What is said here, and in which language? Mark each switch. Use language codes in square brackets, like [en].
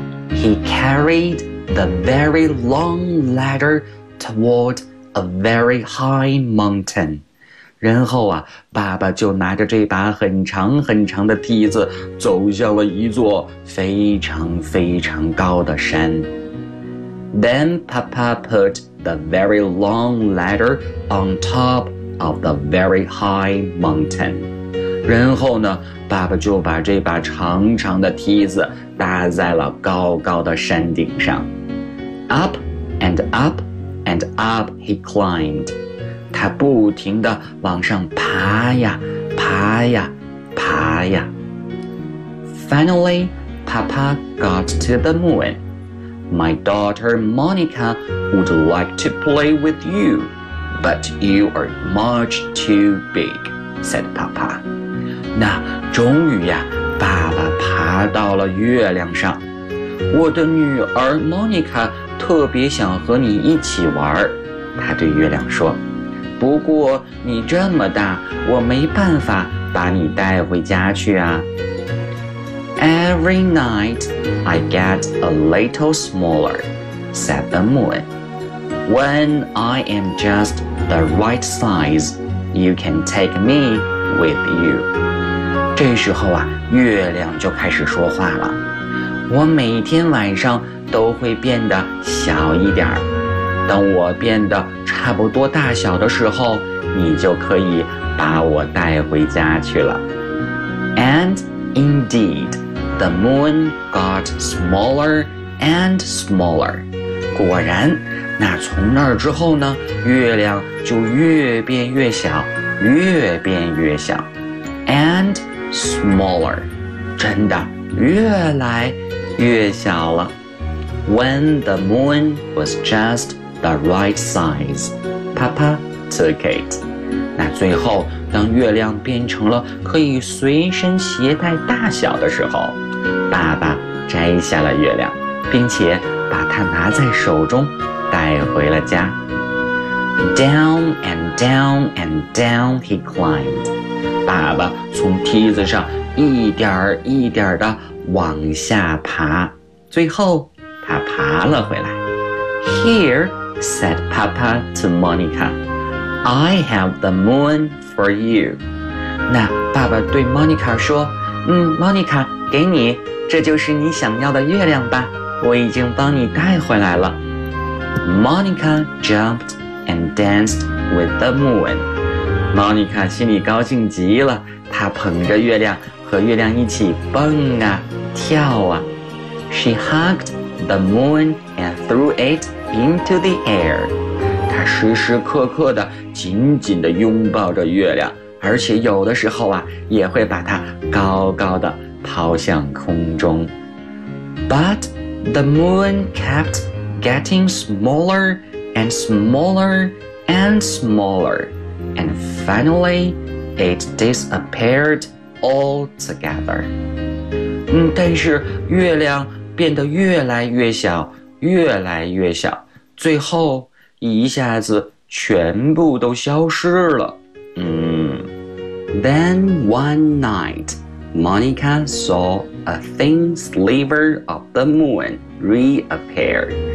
[en] He carried the very long ladder toward a very high mountain. [zh] 然后啊，爸爸就拿着这把很长很长的梯子走向了一座非常非常高的山。 [en] Then Papa put the very long ladder on top of the very high mountain. [zh] 然后呢，爸爸就把这把长长的梯子搭在了高高的山顶上。 [en] Up and up and up he climbed. [zh] 他不停地往上爬呀爬呀爬呀。 [en] Finally, Papa got to the moon. My daughter Monica would like to play with you, but you are much too big, said Papa. [zh] 那终于呀，爸爸爬到了月亮上。我的女儿 Monica 特别想和你一起玩，她对月亮说，不过你这么大，我没办法把你带回家去啊。 [en] Every night I get a little smaller, said the moon. When I am just the right size, you can take me with you. [zh] 这时候啊，月亮就开始说话了。我每天晚上都会变得小一点儿。等我变得差不多大小的时候，你就可以把我带回家去了。 [en] And indeed, the moon got smaller and smaller. [zh] 果然，那从那儿之后呢，月亮就越变越小，越变越小。 [en] And smaller, [zh] 真的越来越小了。 [en] When the moon was just the right size, Papa took it. [zh] 那最后当月亮变成了可以随身携带大小的时候，爸爸摘下了月亮，并且把它拿在手中带回了家。 [en] Down and down and down he climbed. [zh] 爸爸从梯子上一点儿一点儿地往下爬，最后他爬了回来。 [en] Here, said Papa to Monica, I have the moon for you. [zh] 那爸爸对 Monica 说，Monica, 给你，这就是你想要的月亮吧，我已经帮你带回来了。 [en] Monica jumped and danced with the moon. [zh] Monica 心里高兴极了，她捧着月亮和月亮一起蹦啊跳啊。 [en] She hugged the moon and threw it into the air. [zh] 她时时刻刻地紧紧地拥抱着月亮，而且有的时候啊也会把它高高地抛向空中。 [en] But the moon kept getting smaller and smaller and smallerAnd finally, it disappeared altogether. [zh] 但是月亮变得越来越小，越来越小，最后一下子全部都消失了。 [en] Then one night, Monica saw a thin sliver of the moon reappear.